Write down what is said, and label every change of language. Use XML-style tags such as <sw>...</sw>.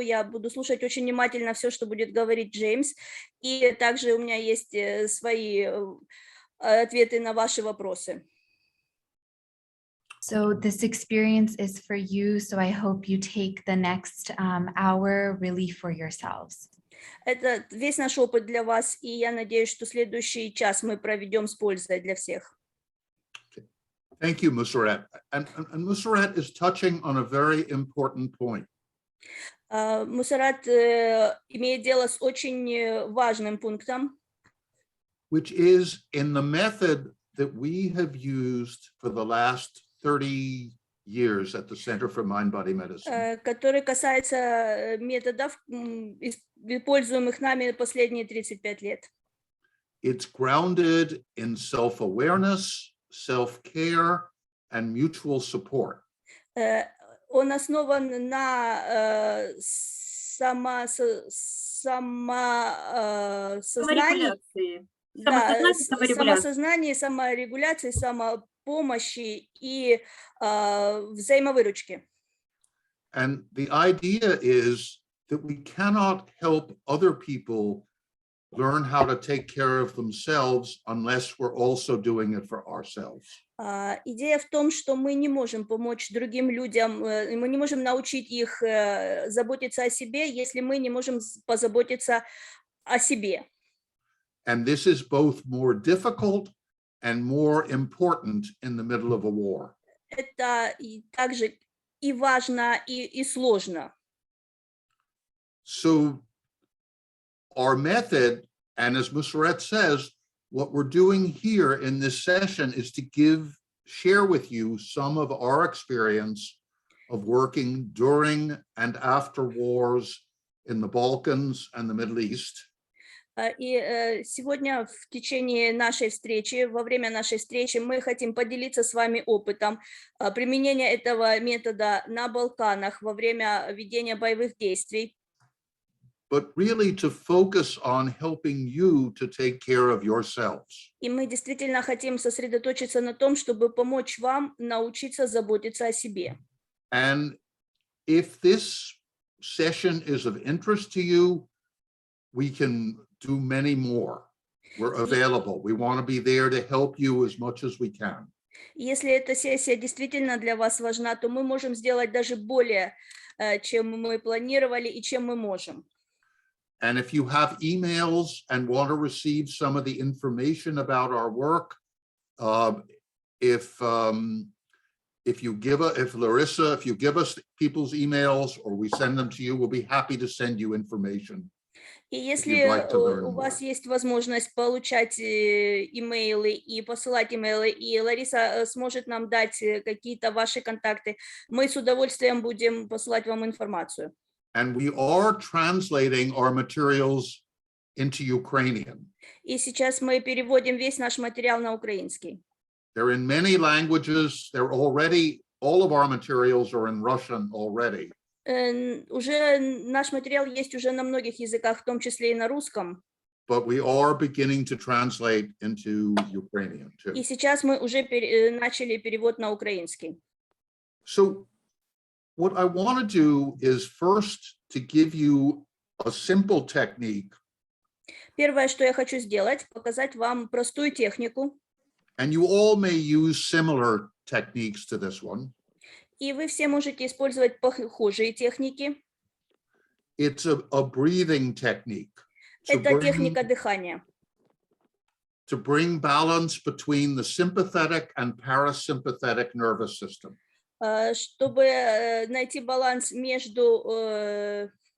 <ru>Я буду слушать очень внимательно все, что будет говорить Джеймс, и также у меня есть свои ответы на ваши вопросы.</ru> <en>So this experience is for you, so I hope you take the next hour really for yourselves.</en> <ru>Это весь наш опыт для вас, и я надеюсь, что следующий час мы проведем с пользой для всех.</ru> <en>Thank you, Museret. And Museret is touching on a very important point.</en> <ru>Мусарат имеет дело с очень важным пунктом,</ru> <en>which is in the method that we have used for the last 30 years at the Center for Mind-Body Medicine.</en> <ru>Который касается методов, используемых нами последние 35 лет.</ru> <en>It's grounded in self-awareness, self-care, and mutual support.</en> <ru>Он основан на самосознании, саморегуляции, самопомощи и взаимовыручки.</ru> <en>And the idea is that we cannot help other people learn how to take care of themselves unless we're also doing it for ourselves.</en> <ru>Идея в том, что мы не можем помочь другим людям, мы не можем научить их заботиться о себе, если мы не можем позаботиться о себе.</ru> <en>And this is both more difficult and more important in the middle of a war.</en> <ru>Это также и важно, и сложно.</ru> <en>So our method, and as Museret says, what we're doing here in this session is to share with you some of our experience of working during and after wars in the Balkans and the Middle East.</en> <ru>И сегодня в течение нашей встречи, во время нашей встречи, мы хотим поделиться с вами опытом применения этого метода на Балканах во время ведения боевых действий.</ru> <en>But really to focus on helping you to take care of yourselves.</en> <ru>И мы действительно хотим сосредоточиться на том, чтобы помочь вам научиться заботиться о себе.</ru> <en>And if this session is of interest to you, we can do many more. We're available. We want to be there to help you as much as we can.</en> <ru>Если эта сессия действительно для вас важна, то мы можем сделать даже более, чем мы планировали и чем мы можем.</ru> <en>And if you have emails and want to receive some of the information about our work, if Larissa, if you give us people's emails or we send them to you, we'll be happy to send you information.</en> <ru>И если у вас есть возможность получать имейлы и посылать имейлы, и Лариса сможет нам дать какие-то ваши контакты, мы с удовольствием будем посылать вам информацию.</ru> <en>And we are translating our materials into Ukrainian.</en> <ru>И сейчас мы переводим весь наш материал на украинский.</ru> <en>They're in many languages. They're already, all of our materials are in Russian already.</en> <ru>Уже наш материал есть уже на многих языках, в том числе и на русском.</ru> <en>But we are beginning to translate into Ukrainian too.</en> <ru>И сейчас мы уже начали перевод на украинский.</ru> <en>So what I want to do is first to give you a simple technique.</en> <ru>Первое, что я хочу сделать, показать вам простую технику.</ru> <en>And you all may use similar techniques to this one.</en> <ru>И вы все можете использовать похожие техники.</ru> <en>It's a breathing technique.</en> <ru>Это техника дыхания.</ru> <en>To bring balance between the sympathetic and parasympathetic nervous system.</en> <ru>Чтобы найти баланс между</ru>